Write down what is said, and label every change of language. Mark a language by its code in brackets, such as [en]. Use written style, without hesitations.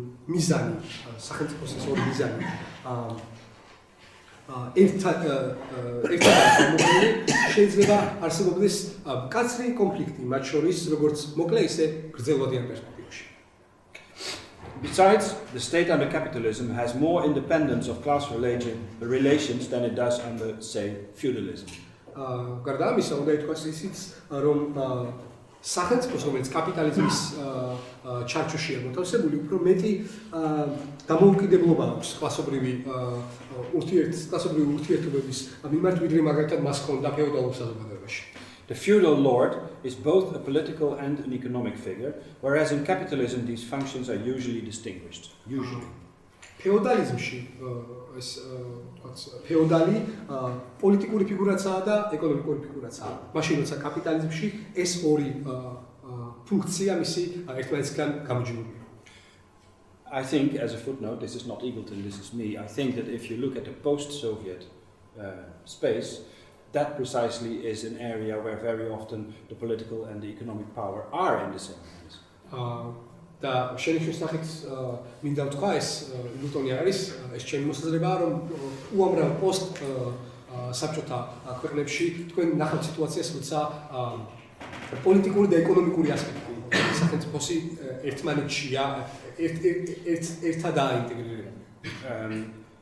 [ka] მიზანი, სახელმწიფოს ეს ორი მიზანი ერთად გამოყენებული შეიძლება არსებობდეს მკაცრი კონფლიქტი მათ შორის, როგორც მოკლე ისე გრძელვადიან პერსპექტივაში. [en] Besides, the state under capitalism has more independence of class relations than it does under, say, feudalism. [ka] გარდა ამისა, უნდა ითქვას ისიც, რომ სახელმწიფოს, რომელიც კაპიტალიზმის ჩარჩოშია მოთავსებული, უფრო მეტი დამოუკიდებლობა აქვს კლასობრივი ურთიერთობების მიმართ, ვიდრე მაგალითად მას ჰქონდა ფეოდალურ საზოგადოებაში. [en] The feudal lord is both a political and an economic figure, whereas in capitalism these functions are usually distinguished. Usually. [ka] ფეოდალიზმში ეს ფეოდალი პოლიტიკური ფიგურაცაა და ეკონომიკური ფიგურაცაა. მაშინ როცა კაპიტალიზმში ეს ორი ფუნქცია მისი ერთმანეთისგან გამოჯგუფებულია. [en] I think, as a footnote, this is not Eagleton, this is me. I think that if you look at the post-Soviet space, that precisely is an area where very often the political and the economic power are in the same hands. [ka] და შენიშნის სახით მინდა ვთქვა ეს ნიუტონი არის ეს ჩემი მოსაზრებაა რომ უამრავ პოსტ საბჭოთა ქვეყნებში თქვენ ნახავთ სიტუაციას როცა პოლიტიკური და ეკონომიკური ასპექტი სახელმწიფოსი ერთმანეთშია ერთადაა ინტეგრირებული.